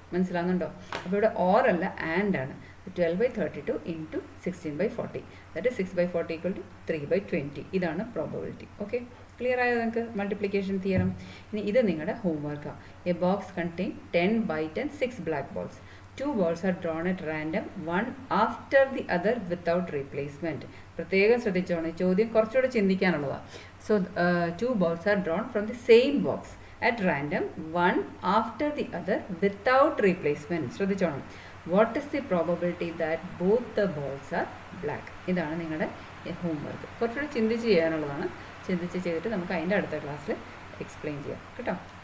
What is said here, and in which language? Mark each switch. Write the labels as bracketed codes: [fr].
[ml] മനസ്സിലാകുന്നുണ്ടോ? അപ്പോൾ ഇവിടെ ഓർ അല്ല ആൻഡ് ആണ്. 12/32 into 16/40, that is 6/40 equal to 3/20. ഇതാണ് പ്രോബബിലിറ്റി. ഓക്കെ, ക്ലിയർ ആയോ നിങ്ങൾക്ക് മൾട്ടിപ്ലിക്കേഷൻ തിയറം? ഇനി ഇത് നിങ്ങളുടെ ഹോംവർക്കാണ്. [en] A box contain 10 white and 6 black balls. 2 balls are drawn at random, one after the other without replacement. [ml] പ്രത്യേകം ശ്രദ്ധിച്ചോണം, ഈ ചോദ്യം കുറച്ചുകൂടെ ചിന്തിക്കാനുള്ളതാണ്. [en] So 2 balls are drawn from the same box at random, one after the other without replacement. [ml] ശ്രദ്ധിച്ചോണം. [en] What is the probability that both the balls are black? [ml] ഇതാണ് നിങ്ങളുടെ homework. കുറച്ചുകൂടി ചിന്തിച്ച് ചെയ്യാനുള്ളതാണ്. ചിന്തിച്ച് ചെയ്തിട്ട് നമുക്ക് അതിൻ്റെ അടുത്ത ക്ലാസ്സിൽ എക്സ്പ്ലെയിൻ ചെയ്യാം കേട്ടോ.